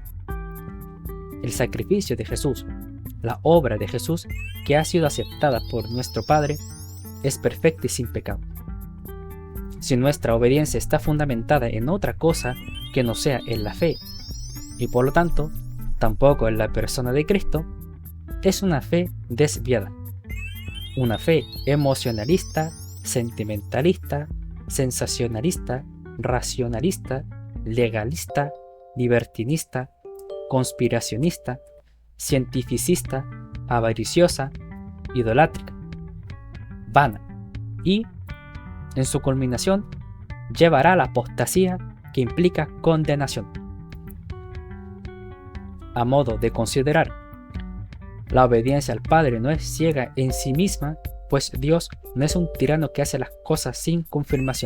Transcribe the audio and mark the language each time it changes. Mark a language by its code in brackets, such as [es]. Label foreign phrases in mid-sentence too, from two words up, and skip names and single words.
[es] El sacrificio de Jesús, la obra de Jesús que ha sido aceptada por nuestro Padre, es perfecta y sin pecado. Si nuestra obediencia está fundamentada en otra cosa que no sea en la fe, y por lo tanto tampoco en la persona de Cristo, es una fe desviada, una fe emocionalista, sentimentalista, sensacionalista, racionalista, legalista, libertinista, conspiracionista, cientificista, avariciosa, idolátrica, vana y, en su culminación, llevará a la apostasía que implica condenación. A modo de considerar, la obediencia al Padre no es ciega en sí misma, pues Dios no es un tirano que hace las cosas sin confirmación.